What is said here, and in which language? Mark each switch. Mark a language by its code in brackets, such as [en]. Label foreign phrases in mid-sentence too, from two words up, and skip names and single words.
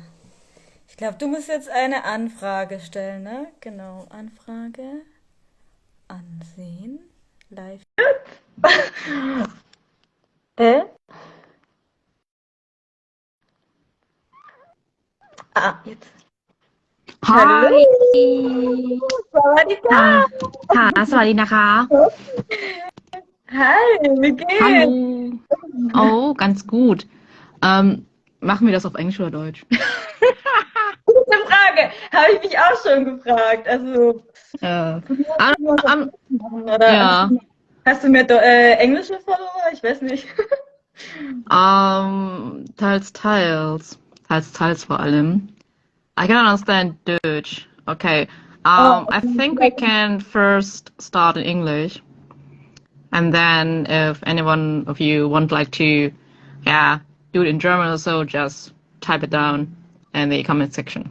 [de] Ich glaube, du musst jetzt eine Anfrage stellen, ne? Genau, Anfrage ansehen. Live. Hä? Ah, jetzt. Hallo, [th] ฮาย สวัสดีค่ะ ค่ะสวัสดีนะคะ [de] Hi, wie geht's? Hallo. Oh, ganz gut. Machen wir das auf Englisch oder Deutsch? Gute Frage. Habe ich mich auch schon gefragt. Also, Äh, können ah, wir was auf ah, Englisch machen? Oder ja, hast du mehr englische Follower? Ich weiß nicht. teils, teils. Teils, teils vor allem. [en] I can understand Deutsch. Okay. Oh, I think we can first start in English, and then if anyone of you would like to, yeah, do it in German or so, just type it down in the comment section.